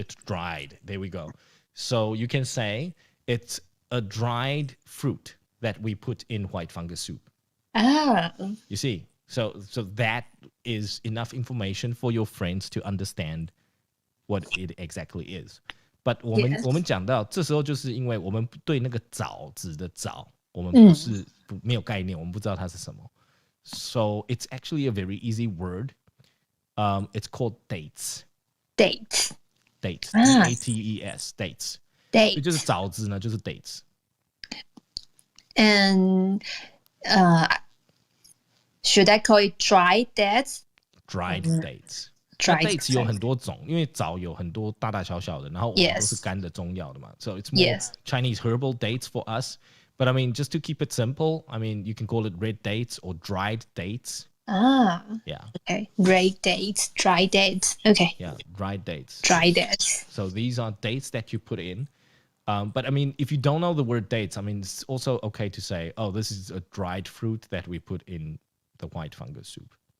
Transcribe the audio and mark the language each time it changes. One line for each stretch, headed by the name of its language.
English: It's dried. There we go. So you can say it's a dried fruit that we put in white fungus soup. Ah. You see? So that is enough information for your friends to understand what it exactly is. But
Chinese: 我们讲到这时候，就是因为我们对那个枣子的枣，我们没有概念，我们不知道它是什么。
English: So it's actually a very easy word. It's called dates. Dates. Dates. D-A-T-E-S. Dates. Dates.
Chinese: 就是枣子呢，就是 dates.
English: And should I call it dried dates? Dried dates. Dried
Chinese: dates 有很多种，因为枣有很多大大小小的，然后我们都是干的中药的嘛。
English: So it's more Chinese herbal dates for us. But I mean, just to keep it simple, I mean, you can call it red dates or dried dates. Yeah. Okay. Red dates, dry dates. Okay. Yeah, dried dates. Dry dates. So these are dates that you put in. But I mean, if you don't know the word dates, I mean, it's also okay to say, oh, this is a dried fruit that we put in the white fungus soup.